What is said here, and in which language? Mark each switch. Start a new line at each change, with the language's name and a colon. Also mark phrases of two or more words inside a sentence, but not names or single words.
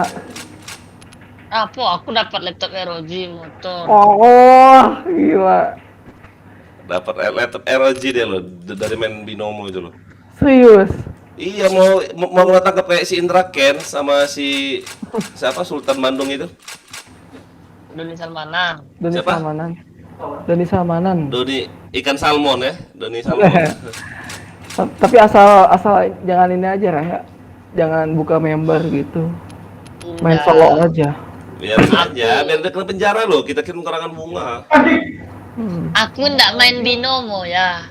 Indonesian: Apa? Aku dapat laptop ROG motor. Oh, gila. Dapat laptop ROG dia loh dari main binomo itu loh. Serius. Iya mau ngetangkap kayak si Indra Ken sama si siapa Sultan Bandung itu. Doni Salmanan. Doni Siapa? Salmanan. Doni Salmanan. Doni ikan salmon ya, Doni salmon. Tapi asal jangan ini aja Rangga. Jangan buka member gitu. Main Indah. solo aja. Biarin aja, biar dia kena penjara loh. Kita kirim karangan bunga. Aku ndak main binomo ya.